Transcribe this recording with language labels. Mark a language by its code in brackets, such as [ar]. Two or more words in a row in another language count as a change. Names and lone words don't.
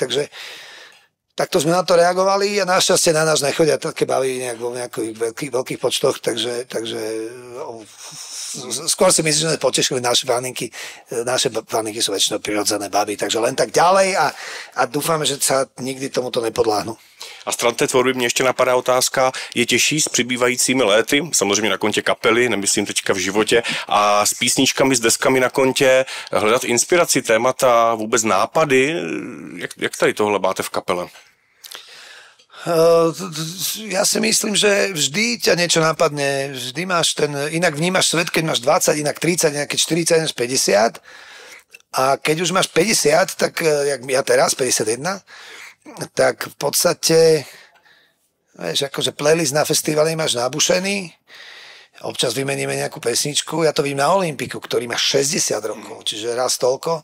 [sk] Takže takto sme na to reagovali a našťastie na nás nechodia také baví nejak vo nejakých veľkých počtoch, takže skôr si myslím, že sme potešili naše faninky. Naše faninky sú väčšinou prirodzené baby, takže len tak ďalej a dúfame, že sa nikdy tomuto nepodláhnu. [cs] A stran té tvorby mě ještě napadá otázka, je těžší s přibývajícími léty, samozřejmě na kontě kapely, nemyslím teďka v životě, a s písničkami, s deskami na kontě hledat inspiraci, témata, vůbec nápady? Jak tady tohle máte v kapele? [sk] Ja si myslím, že vždy ťa niečo napadne, vždy máš inak vnímaš svet, keď máš 20, inak 30, inak keď 40, inak 50 a keď už máš 50, tak jak ja teraz, 51, tak v podstate vieš, akože playlist na festivale máš nabušený, občas vymeníme nejakú pesničku, ja to vidím na Olympiku, ktorý má 60 rokov, čiže raz toľko.